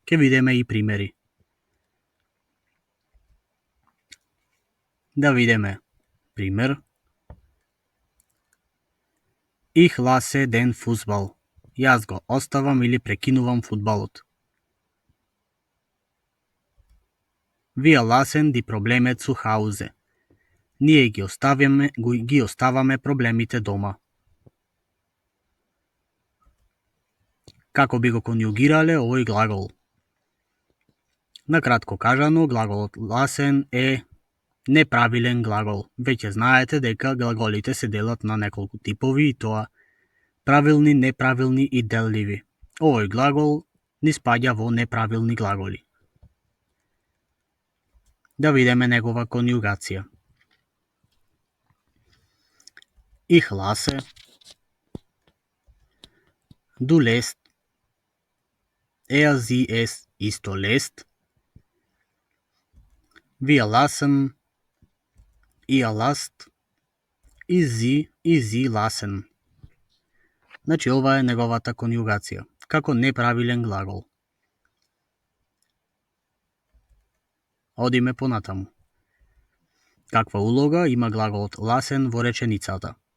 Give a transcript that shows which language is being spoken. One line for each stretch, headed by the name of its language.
Macedonian: Ќе видиме и примери. Да видиме пример.
German: Ich lasse den Fußball.
Macedonian: Јас го оставам или прекинувам фудбалот.
German: Wir lassen die Probleme zu Hause.
Macedonian: Ние ги оставаме проблемите дома. Како би го конјугирале овој глагол? Накратко кажано, глаголот lassen е неправилен глагол. Веќе знаете дека глаголите се делат на неколку типови и тоа правилни, неправилни и делливи. Овој глагол ни спаѓа во неправилни глаголи. Да видиме негова конјугација.
German: Ich lasse, du lässt, sie es isto lässt, wir lassen, ihr lasst и sie lassen.
Macedonian: Значи ова е неговата конјугација, како неправилен глагол. Одиме понатаму. Каква улога има глаголот lassen во реченицата?